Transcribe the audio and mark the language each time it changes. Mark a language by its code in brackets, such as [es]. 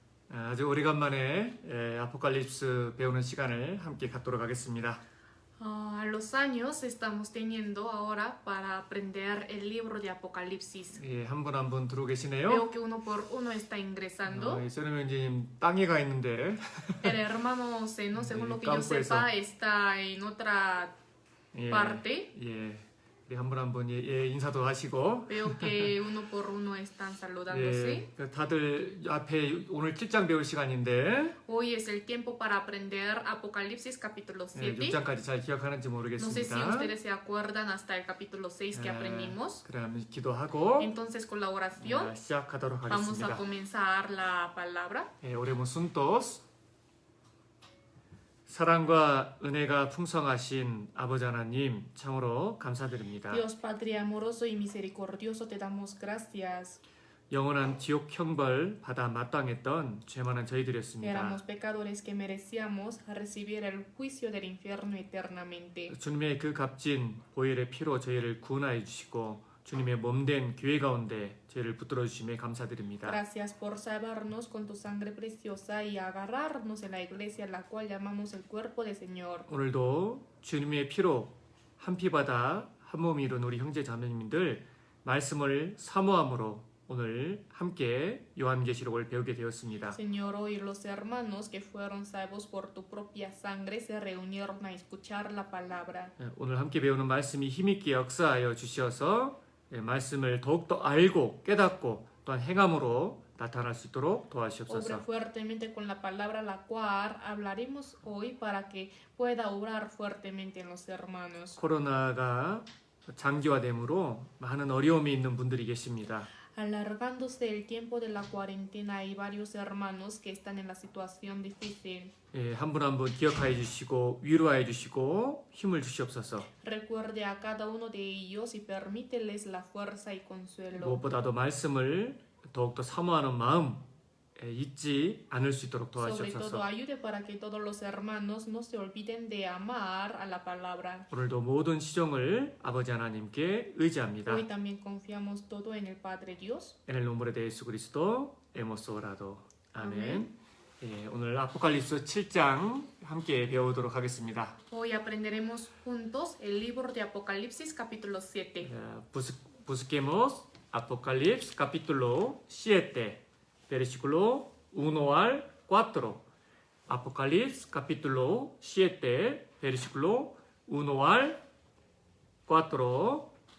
[ko] 아주 오래간만에 아포칼립스 배우는 시간을 함께 갖도록 하겠습니다. [es] A los años estamos teniendo ahora para aprender el libro de Apocalipsis. [ko] 예, 한 분 한 분 들어오고 계시네요. [es] Veo que uno por uno está ingresando. [ko] 세르면님 땅에 가 있는데 [es] El hermano Seno, según lo que yo campo sepa, está en otra [ko] 예, [es] parte. [ko] 예, 우리 한 분 한 분 인사도 하시고 [es] Veo que uno por uno están saludándose. [ko] 예, 다들 앞에 오늘 7장 배울 시간인데 [es] Hoy es el tiempo para aprender Apocalipsis capítulo 7. [ko] 6장까지 잘 기억하는지 [es] No sé si [ko] 모르겠습니다. [es] ustedes se acuerdan hasta el capítulo 6 que aprendimos. [ko] 그럼 기도하고 [es] Entonces con la oración [ko] 시작하도록 [es] vamos a [ko] 하겠습니다. [es] comenzar la palabra. [ko] 올해문 순토스 사랑과 은혜가 풍성하신 아버지 하나님 참으로 감사드립니다. [es] Dios Padre amoroso y misericordioso, te damos gracias. [ko] 영원한 지옥 형벌 받아 마땅했던 죄 많은 저희들이었습니다. [es] Éramos pecadores que merecíamos recibir el juicio del infierno eternamente. [ko] 주님의 그 값진 보혈의 피로 저희를 구원하여 주시고 주님의 몸된 교회 가운데 저희를 붙들어 주심에 감사드립니다. [es] Gracias por salvarnos con tu sangre preciosa y agarrarnos en la iglesia, la cual llamamos el cuerpo del Señor. [ko] 오늘도 주님의 피로 한 피 받아 한 몸이 이룬 우리 형제 자매님들 말씀을 사모함으로 오늘 함께 요한계시록을 배우게 되었습니다. [es] Señor, hoy los hermanos que fueron salvos por tu propia sangre se reunieron a escuchar la palabra. [ko] 오늘 함께 배우는 말씀이 힘있게 역사하여 주셔서 말씀을 더욱더 알고 깨닫고 또한 행함으로 나타날 수 있도록 [es] Obra [ko] 도와주시옵소서. [es] fuertemente con la palabra la cual hablaremos hoy para que pueda obrar fuertemente en los hermanos. [ko] 코로나가 장기화됨으로 많은 어려움이 있는 분들이 계십니다. [es] Alargándose el tiempo de la cuarentena, hay varios hermanos que están en la situación difícil. [ko] 한 분 한 분 기억하여 주시고 위로하여 주시고 힘을 주시옵소서. [es] Recuerde a cada uno de ellos y permíteles la fuerza y consuelo. [ko] 무엇보다도 말씀을 더욱더 사모하는 마음 잊지 않을 수 있도록 [es] Sobre todo, [ko] 도와주옵소서. [es] ayude para que todos los hermanos no se olviden de amar a la palabra. [ko] 오늘도 모든 시종을 아버지 하나님께 의지합니다. [es] Hoy también confiamos todo en el Padre Dios. En el nombre de 예수 그리스도 hemos orado. [ko] 아멘. 아멘. 오늘 아포칼립스 7장 함께 배우도록 하겠습니다. [es] Hoy aprenderemos juntos el libro de Apocalipsis capítulo 7. Busquemos Apocalipsis capítulo 7, versículo 1 al 4. Apocalipsis capítulo 7, versículo 1 al 4.